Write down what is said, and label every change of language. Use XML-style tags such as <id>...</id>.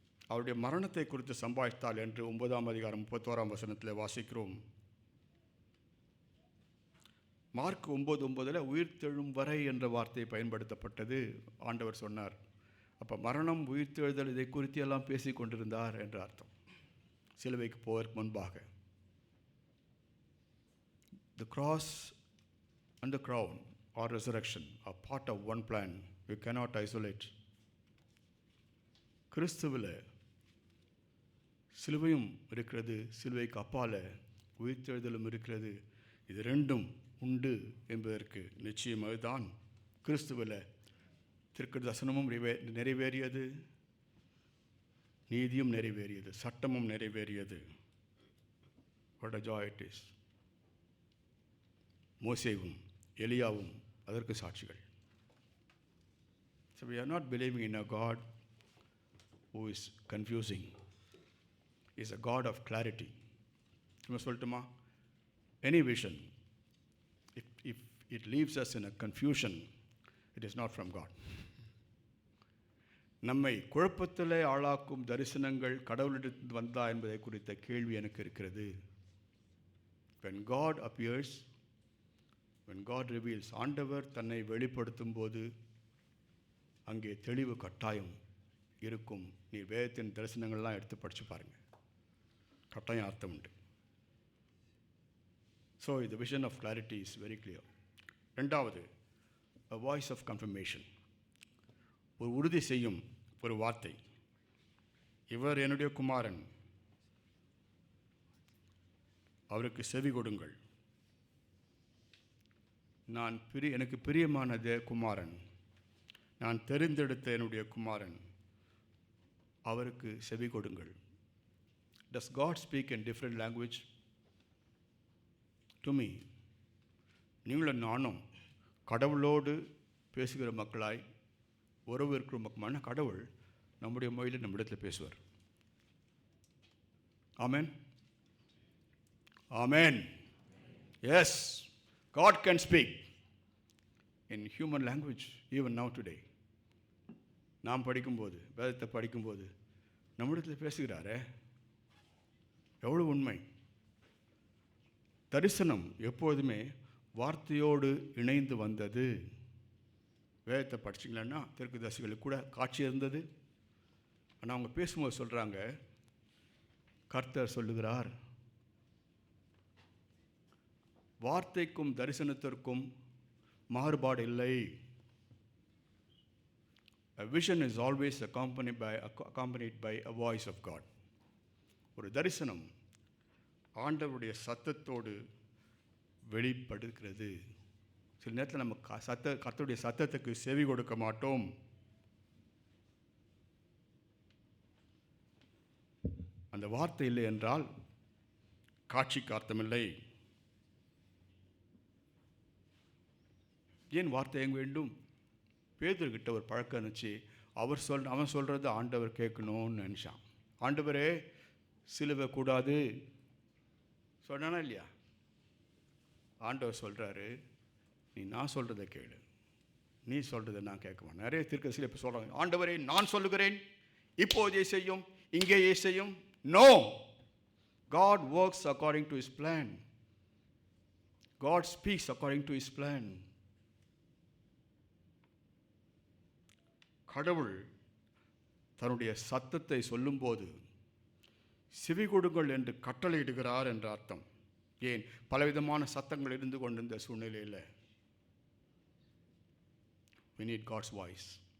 <ta>அவருடைய மரணத்தை குறித்து சம்பாஷித்தாள் என்று 9ஆம் அதிகாரம் 31ஆம் வசனத்தில் வாசிக்கிறோம். மார்க் 9:9 உயிர்த்தெழும் வரை என்ற வார்த்தை பயன்படுத்தப்பட்டது. ஆண்டவர் சொன்னார். அப்போ மரணம், உயிர்த்தெழுதல் இதை குறித்து எல்லாம் பேசி கொண்டிருந்தார் என்ற அர்த்தம். சிலுவைக்கு போவதற்கு முன்பாக</ta> <en>the cross and the crown or resurrection are part of one plan. You cannot isolate.</en> <ta>கிறிஸ்துவில் சிலுவையும் இருக்கிறது, சிலுவைக்கு அப்பால உயிர்த்தெழுதலும் இருக்கிறது. இது ரெண்டும் உண்டு என்பதற்கு நிச்சயமாக தான் கிறிஸ்துவில் தீர்க்கதரிசனமும் நிறைவேறியது, நீதியும் நிறைவேறியது, சட்டமும் நிறைவேறியது.</ta> <en>What a joy it is.</en> <ta>மோசேவும் எலியாவும் அதற்கு சாட்சிகள்.</ta> <en>So we are not believing in a God who is confusing. He is a God of clarity.</en> <ta>சும்மா சொல்லட்டுமா?</ta> <en>Any vision, if it leaves us in a confusion, it is not from God.</en> <ta>நம்மை குழப்பத்தில் ஆளாக்கும் தரிசனங்கள் கடவுளிடத்தில் வந்தா என்பதை குறித்த கேள்வி எனக்கு இருக்கிறது.</ta> <en>When God appears, when God reveals,</en> <ta>ஆண்டவர் தன்னை வெளிப்படுத்தும் போது அங்கே தெளிவு கட்டாயம் இருக்கும். நீ வேதத்தின் தரிசனங்கள்லாம் எடுத்து படித்து பாருங்கள், கட்டாயம் அர்த்தம் உண்டு.</ta> <en>So the vision of clarity is very clear.</en> <ta>ரெண்டாவது,</ta> <en>a voice of confirmation.</en> <ta>ஒரு உறுதி செய்யும் ஒரு வார்த்தை. இவர் என்னுடைய குமாரன், அவருக்கு செவி கொடுங்கள். எனக்கு பிரியமானதே குமாரன், நான் தெரிந்தெடுத்த என்னுடைய குமாரன், அவருக்கு செவி கொடுங்கள்.</ta> <en>Does God speak in different language? To me,</en> <ta>நீங்களும் நானும் கடவுளோடு பேசுகிற மக்களாய், உறவு இருக்கிற மக்களான கடவுள் நம்முடைய மொழியில் நம்மிடத்தில் பேசுவார். ஆமென், ஆமென்.</ta> <en>Yes, God can speak in human language even now today.</en> <ta>நாம் படிக்கும்போது, வேதத்தை படிக்கும்போது நம்மிடத்தில் பேசுகிறாரே, எவ்வளவு உண்மை! தரிசனம் எப்போதுமே வார்த்தையோடு இணைந்து வந்தது. வேதத்தை படிச்சிங்களன்னா தீர்க்கதரிசிகளுக்கு கூட காட்சி இருந்தது. ஆனால் அவங்க பேசும்போது சொல்கிறாங்க, கர்த்தர் சொல்லுகிறார். வார்த்தைக்கும் தரிசனத்திற்கும் மாறுபாடு இல்லை.</ta> <en>A vision is always accompanied by a voice of God.</en> <ta>ஒரு தரிசனம் ஆண்டவருடைய சத்தத்தோடு வெளிப்படுகிறது. சில நேரத்தில் நம்ம கர்த்தருடைய சத்தத்துக்கு செவி கொடுக்க மாட்டோம். அந்த வார்த்தை இல்லை என்றால் காட்சிக்கு அர்த்தமில்லை. ஏன் வார்த்தை எங்க வேண்டும்? பேதுருக்கிட்ட ஒரு பழக்கம் இருந்துச்சு. அவன் சொல்கிறது ஆண்டவர் கேட்கணும்னு நினச்சான். ஆண்டவரே சிலுவை கூடாது சொன்னானா இல்லையா? ஆண்டவர் சொல்கிறாரு, நீ நான் சொல்கிறத கேளு, நீ சொல்கிறத நான் கேட்குவேன். நிறைய தீர்க்கதரிசிகள் இப்போ சொல்கிறாங்க, ஆண்டவரே நான் சொல்லுகிறேன், இப்போதே செய்யும், இங்கேயே செய்யும்.</ta> <en>No, God works according to His plan. God speaks according to His plan.</en> <ta>கடவுள் தன்னுடைய சத்தத்தை சொல்லும்போது செவி கொடுங்கள் என்று கட்டளையிடுகிறார் என்ற அர்த்தம். ஏன்? பலவிதமான சத்தங்கள் இருந்து கொண்டிருந்த சூழ்நிலையில்</ta> <en>we need God's voice.</en>